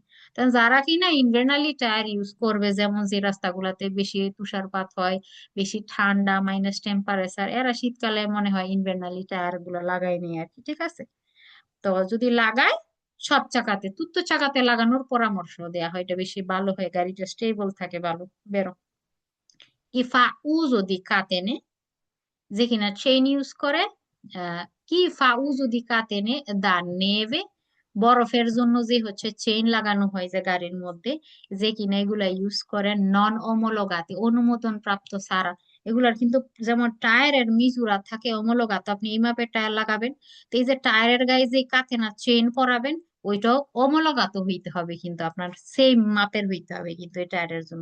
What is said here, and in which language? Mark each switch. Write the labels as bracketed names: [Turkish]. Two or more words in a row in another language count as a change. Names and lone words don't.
[Bangla] তা যারা কিনা ইনভার্নালি টায়ার ইউজ করবে, যেমন যে রাস্তাগুলাতে বেশি তুষারপাত হয়, বেশি ঠান্ডা মাইনাস টেম্পারেচার, এরা শীতকালে মনে হয় ইনভার্নালি টায়ার গুলা লাগাই নেই আর কি, ঠিক আছে। তো যদি লাগায়, সব চাকাতে, তুত্তো চাকাতে লাগানোর পরামর্শ দেয়া হয়, এটা বেশি ভালো হয়, গাড়িটা স্টেবল থাকে ভালো। [Italian] বেরো chi fa uso di catene, [Bangla] যে কিনা চেইন ইউজ করে, [Italian] chi fa uso di catene da neve, [Bangla] বরফের জন্য যে হচ্ছে চেইন লাগানো হয় যে গাড়ির মধ্যে, যে কিনা এগুলা ইউজ করে [Italian] non omologate, [Bangla] অনুমোদন প্রাপ্ত ছাড়া। এগুলার কিন্তু যেমন টায়ারের মিজুরা থাকে অমোলোগাত, আপনি এই মাপের টায়ার লাগাবেন, তো এই যে টায়ারের গায়ে যে কাতেনা চেইন পরাবেন, ওইটাও অমোলোগাত হইতে হবে, কিন্তু আপনার সেম মাপের হইতে হবে কিন্তু এই টায়ারের জন্য।